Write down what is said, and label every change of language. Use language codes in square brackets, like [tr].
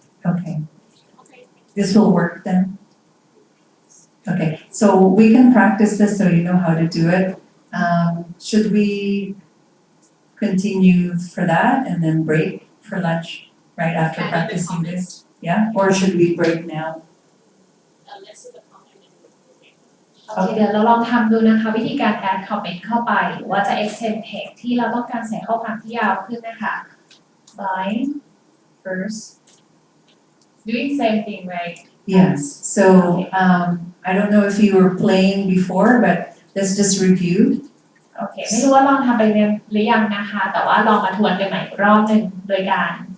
[en] okay, this will work then. Okay, so we can practice this so you know how to do it. Should we continue for that and then break for lunch right after practicing this? Yeah, or should we break now? [th] โอเคเดี๋ยวเราลองทำดูนะคะวิธีการ add comment เข้าไปหรือว่าจะ extend text ที่เราต้องการใส่ข้อความที่ยาวขึ้นนะคะ [en] line first doing same thing right Yes, so I don't know if you were playing before, but let's just review. [th] โอเคไม่รู้ว่าลองทำไปหรือยังนะคะแต่ว่าลองมาทวนกันใหม่อีกรอบหนึ่งโดยการ